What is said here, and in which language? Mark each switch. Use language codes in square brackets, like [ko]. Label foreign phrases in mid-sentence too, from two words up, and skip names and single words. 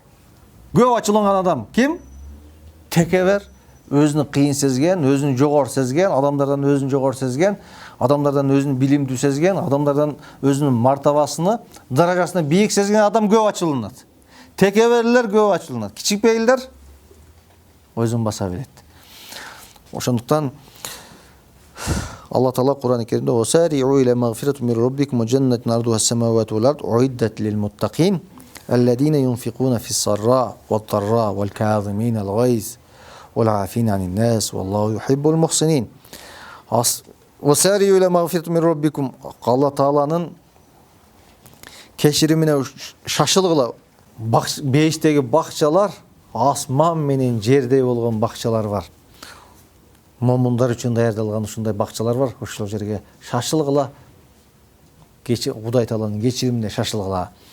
[ky] Көп ачууланган адам ким? Текебер, өзүнү кыйын сезген, өзүнү жогор сезген, адамдардан өзүнү жогор сезген, адамдардан өзүнүн билимдүү сезген, адамдардан өзүнүн мартабасыны, даражасына бийик сезген адам көп ачууланат. Текеберлер көп ачууланат. Кичикпейлдер өзүн баса билет. Ошондуктан Алла Таала Кур'ан-ы Керимде [ar] "وسارعوا إلى مغفرة من ربكم وجنة عرضها السماوات والأرض أعدت للمتقين الذين ينفقون في السراء والضراء والكاظمين الغيظ والعافين عن الناس والله يحب المحسنين." "وسارعوا إلى مغفرة من ربكم" [ky] Алла Тааланын кечиримине шашылгыла. Бейиштеги бакчалар асман менен жердей болгон бакчалар бар. Момундар үчүн даярдалган ушундай бакчалар бар. Ошол жерге шашылгыла. Кудай Тааланын кечиримине шашылгыла.